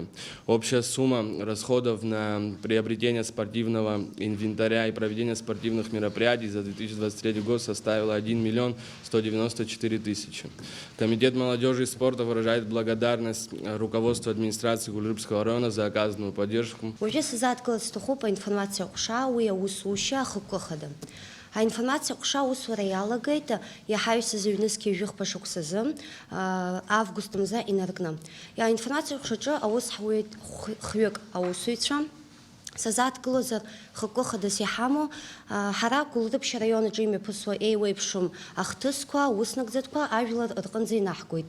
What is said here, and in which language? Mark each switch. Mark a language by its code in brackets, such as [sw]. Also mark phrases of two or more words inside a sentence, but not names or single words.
[ru] Общая сумма расходов на приобретение спортивного инвентаря и проведение спортивных мероприятий за 2023 год составила 1 миллион 194 тысячи. Комитет молодежи и спорта выражает благодарность руководству администрации Гулыбского района за оказанную поддержку. [ab] Аинформациа ҟәша аусура иалагеит иаҳаҩсыз аҩнызқьи жәохәҟа шықәсазы август мза инаркны. Аинформациа ҟәшаҿы аус ҳуеит хҩык аусуҩцәа сазааҭгылозар хықәкы хадас иҳамоу ҳара Гулрыԥшь араионаҿы имҩаԥысуа еиуеиԥшым ахҭысқәа, ауснагӡатәқәа ажәлар рҟынӡа инаҳгоит.